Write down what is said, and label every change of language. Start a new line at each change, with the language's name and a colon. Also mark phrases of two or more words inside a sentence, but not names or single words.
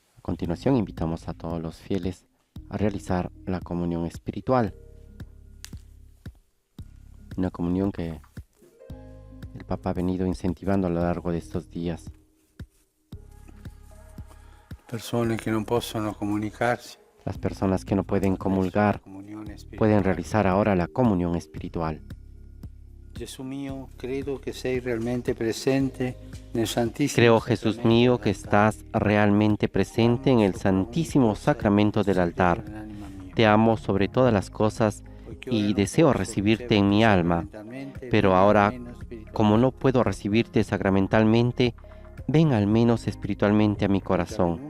Spanish: continuación invitamos a todos los fieles a realizar la comunión espiritual. Una comunión que el Papa ha venido incentivando a lo largo de estos días.
Italian: Persone che non possono comunicarsi
Spanish: Las personas que no pueden comulgar pueden realizar ahora la comunión espiritual.
Italian: Gesù mio, credo che sei realmente presente nel Santissimo
Spanish: Creo, Jesús mío, que estás realmente presente en el Santísimo Sacramento del altar. Te amo sobre todas las cosas y deseo recibirte en mi alma, pero ahora, como no puedo recibirte sacramentalmente, ven al menos espiritualmente a mi corazón.